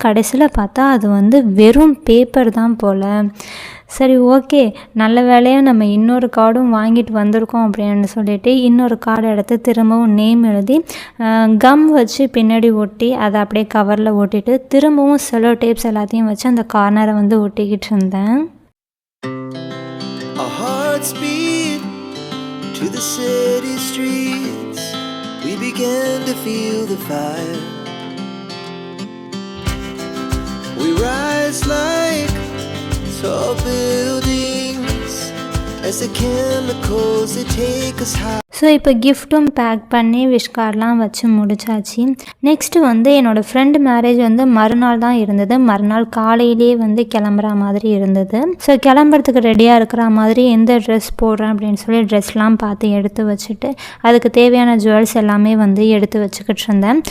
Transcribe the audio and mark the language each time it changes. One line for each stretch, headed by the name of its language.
Tamil: கடைசியில் பார்த்தா அது வந்து வெறும் பேப்பர் தான் போல். சரி ஓகே நல்ல வேலையாக நம்ம இன்னொரு கார்டும் வாங்கிட்டு வந்திருக்கோம் அப்படின்னு சொல்லிட்டு இன்னொரு கார்டு எடுத்து திரும்பவும் நேம் எழுதி கம் வச்சு பின்னாடி ஒட்டி அதை அப்படியே கவரில் ஒட்டிட்டு திரும்பவும் செலோ டேப்ஸ் எல்லாத்தையும் வச்சு அந்த கார்னரை வந்து ஒட்டிக்கிட்டு இருந்தேன்.
English: Speed to the city streets, we began to feel the fire. We rise like tall buildings as the chemicals they take us high.
Tamil: So இப்போ கிஃப்ட்டும் பேக் பண்ணி விஷ் கார்டெலாம் வச்சு முடிச்சாச்சு. நெக்ஸ்ட்டு வந்து என்னோடய ஃப்ரெண்டு மேரேஜ் வந்து மறுநாள் தான் இருந்தது. மறுநாள் காலையிலே வந்து கிளம்புற மாதிரி இருந்தது. ஸோ கிளம்புறதுக்கு ரெடியாக இருக்கிற மாதிரி எந்த ட்ரெஸ் போடுறேன் அப்படின்னு சொல்லி ட்ரெஸ்லாம் பார்த்து எடுத்து வச்சுட்டு அதுக்கு தேவையான ஜுவல்ஸ் எல்லாமே வந்து எடுத்து வச்சுக்கிட்டு இருந்தேன்.